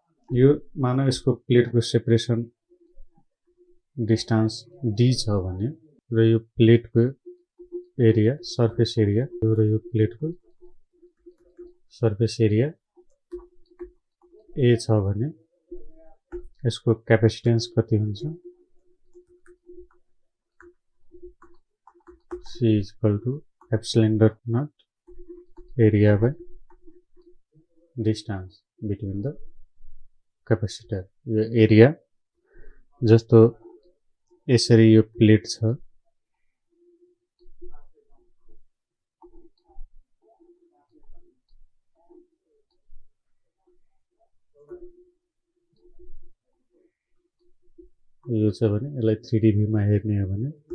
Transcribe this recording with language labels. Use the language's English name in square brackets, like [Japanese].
[Nepali] यो मानव यसको प्लेटको सेपरेसन डिस्टेन्स d छ भने र यो प्लेटको एरिया सरफेस एरिया र यो प्लेटको सरफेस एरिया a छ भने यसको क्यापेसिटेन्स कति हुन्छ? [English] C = epsilon naught area by distance between the capacitor। [Nepali] यो एरिया जस्तो यसरी यो प्लेट छ, यो छ भने यसलाई 3D भ्यूमा हेर्ने हो भने